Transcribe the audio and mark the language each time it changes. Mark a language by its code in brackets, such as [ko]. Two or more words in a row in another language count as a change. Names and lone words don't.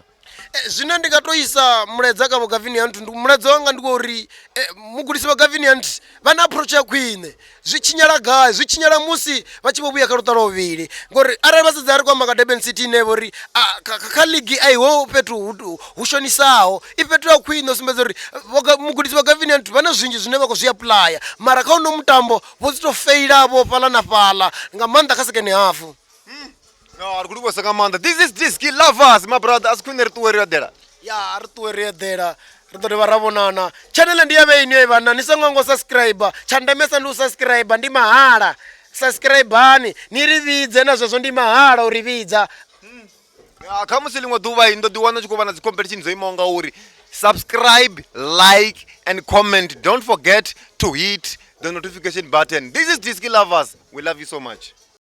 [ve] Zwine ndi nga to isa muledza kha vho Gavin Hunt ndi muledza wanga ndi uri mugudisi vha Gavin Hunt vha na approach ya khwine zwi tshinyala gai zwi tshinyala musi vha tshi vho vhuya kha luṱa luvhili ngori arali vha sedza ri kwamba kha Durban City ine vho ri kha ligi a iho fhethu hu shonisaho i fhethu ya khwine u sumbedza uri mugudisi vha Gavin Hunt vha na zwinzhi zwine vha khou zwi aplya mara kha uno mutambo vho dzi to feila vho fhaḽa na fhaḽa nga maanḓa kha [en] second half. [ve] No, ari khou nga maanḓa. [en] This is Disky Lovers my brother as [ve] khwine ri ṱuwe ri eḓela. Ya ri ṱuwe ri eḓela ri ḓo dovha ra vhonana channel ndi ya vhe ine vhana ni songo ngo subscribe tsha ndemesa ndi u subscribe ndi mahala subscribeani ni ri vhidze na zwezwo ndi mahala u ri vhidza. Kha musi ḽiṅwe ḓuvha ndo ḓi wana tshi khou vha na dzi competition dzo imaho nga uri [en] subscribe, like and comment. Don't forget to hit the notification button. This is Disky Lovers. We love you so much.